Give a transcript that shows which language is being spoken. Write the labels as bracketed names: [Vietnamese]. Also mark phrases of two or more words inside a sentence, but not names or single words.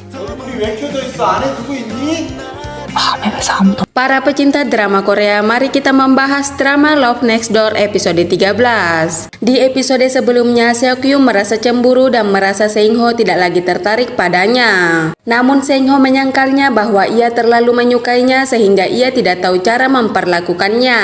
[Korean] 얼굴이 왜 켜져 있어? 안에 누구 있니? 밤에서 아무도 [Indonesian] Para pecinta drama Korea, mari kita membahas drama Love Next Door episode 13. Di episode sebelumnya, Seokyu merasa cemburu dan merasa Seungho tidak lagi tertarik padanya. Namun Seungho menyangkalnya bahwa ia terlalu menyukainya sehingga ia tidak tahu cara memperlakukannya.